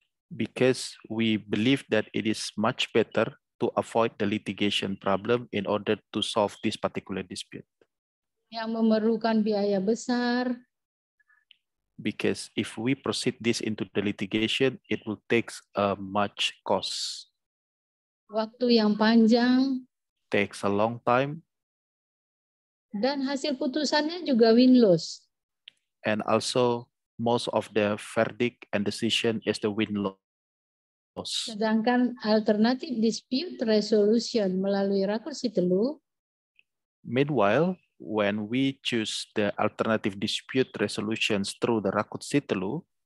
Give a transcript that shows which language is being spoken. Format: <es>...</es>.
<en>Because we believe that it is much better to avoid the litigation problem in order to solve this particular dispute.</en> <id>Yang memerlukan biaya besar,</id> <en>Because if we proceed this into the litigation, it will take much cost,</en> <id>waktu yang panjang,</id> <en>takes a long time,</en> <id>dan hasil putusannya juga win-loss.</id> <en>and also most of the verdict and decision is the win-loss.</en> <id>Sedangkan alternatif dispute resolution melalui Rakut Sitelu</id> <en>Meanwhile, when we choose the alternative dispute resolutions through the Rakut Sitelu,</en>